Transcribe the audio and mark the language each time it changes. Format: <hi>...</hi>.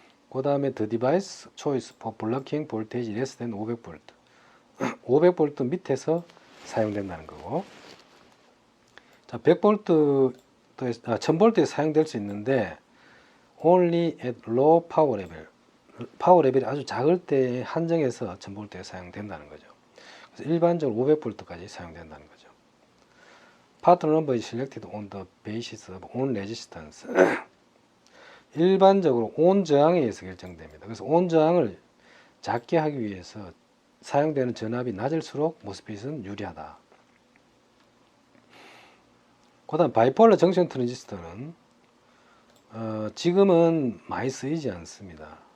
<ko>그 다음에</ko> <en>the device choice for blocking voltage less than 500V,</en> <ko>500V 밑에서 사용된다는 거고, 자, 100V, 1000V에 사용될 수 있는데</ko> <en>only at low power level,</en> <ko>파워 레벨이 아주 작을 때 한정해서 1000V에 사용된다는 거죠. 그래서 일반적으로 500V까지 사용된다는 거죠.</ko> <en>Part number is selected on the basis of on resistance.</en> <ko>일반적으로 온 저항에 의해서 결정됩니다. 그래서 온 저항을 작게 하기 위해서 사용되는 전압이 낮을수록 모스핏은 유리하다. 그 다음 바이폴러 정션 트랜지스터는 지금은 많이 쓰이지 않습니다.</ko>